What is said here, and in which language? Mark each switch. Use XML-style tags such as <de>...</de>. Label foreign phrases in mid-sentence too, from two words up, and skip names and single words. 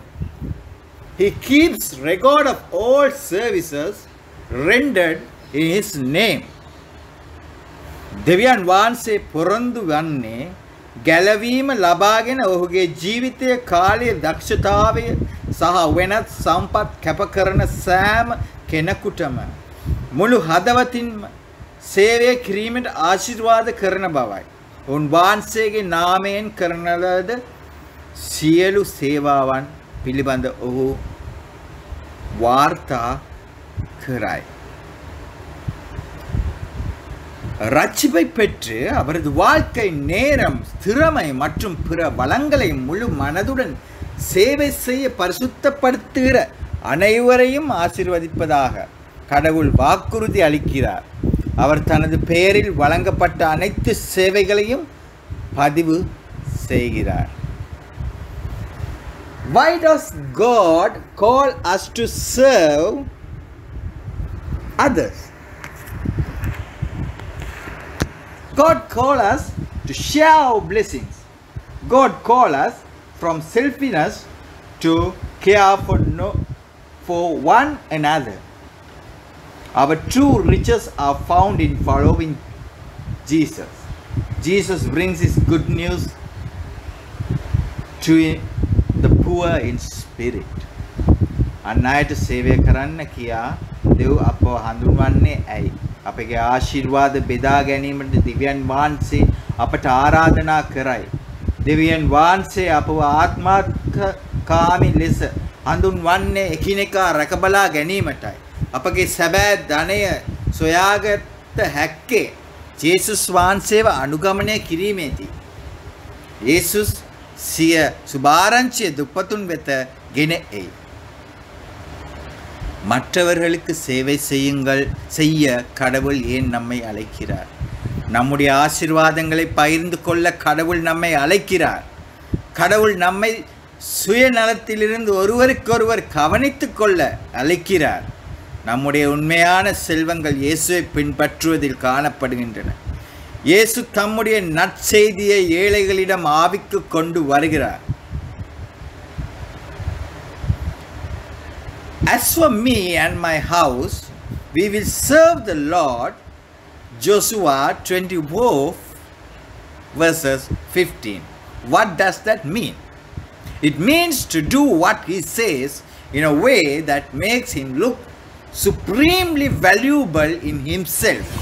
<en>He keeps record of all services rendered in his name.</en> <si>දෙවියන් වහන්සේ පොරොන්දු වන්නේ ගැලවීම ලබාගෙන ඔහුගේ ජීවිතයේ කාලයේ දක්ෂතාවය සහ වෙනත් සම්පත් කැප කරන සෑම කෙනෙකුටම මුළු හදවතින්ම සේවය කිරීමට ආශිර්වාද කරන බවයි. උන්වහන්සේගේ නාමයෙන් කරන ලද සියලු සේවාවන් පිළිබඳ ඔහු වාර්තා කරයි.</si> <ta>ரட்சிப்பை பெற்று அவரது வாழ்க்கை நேரம், திறமை மற்றும் பிற வளங்களை முழு மனதுடன் சேவை செய்ய பரிசுத்தப்படுத்துகிற அனைவரையும் ஆசீர்வதிப்பதாக கடவுள் வாக்குறுதி அளிக்கிறார். அவர் தனது பெயரில் வழங்கப்பட்ட அனைத்து சேவைகளையும் பதிவு செய்கிறார்.</ta> <en>Why does God call us to serve others? God calls us to share our blessings. God calls us from selfishness to care for one another. Our true riches are found in following Jesus. Jesus brings his good news to the poor in spirit.</en> <si>අන්නයට සේවය කරන්න කියා දෙව් අපව හඳුන්වන්නේ ඇයි? අපගේ ආශිර්වාද බෙදා ගැනීමට දෙවියන් වහන්සේ අපට ආරාධනා කරයි. දෙවියන් වහන්සේ අපව ආත්මකාමී ලෙස හඳුන්වන්නේ එකිනෙකා රැකබලා ගැනීමටයි. අපගේ සැබෑ ධනය සොයාගත හැක්කේ ජේසුස් වහන්සේව අනුගමනය කිරීමේදී. යේසුස් සිය සුභාරංචිය දුප්පතුන් වෙත ගෙන එයි.</si> <ta>மற்றவர்களுக்கு சேவை செய்ய கடவுள் ஏன் நம்மை அழைக்கிறார்? நம்முடைய ஆசீர்வாதங்களை பகிர்ந்து கொள்ள கடவுள் நம்மை அழைக்கிறார். கடவுள் நம்மை சுயநலத்திலிருந்து ஒருவருக்கொருவர் கவனித்துக் கொள்ள அழைக்கிறார். நம்முடைய உண்மையான செல்வங்கள் இயேசுவை பின்பற்றுவதில் காணப்படுகின்றன. இயேசு தம்முடைய நற்செய்தியை ஏழைகளிடம் ஆவிக்கு கொண்டு வருகிறார்.</ta> <en>As for me and my house, we will serve the Lord. Joshua 24 verses 15. What does that mean? It means to do what he says in a way that makes him look supremely valuable in himself.</en>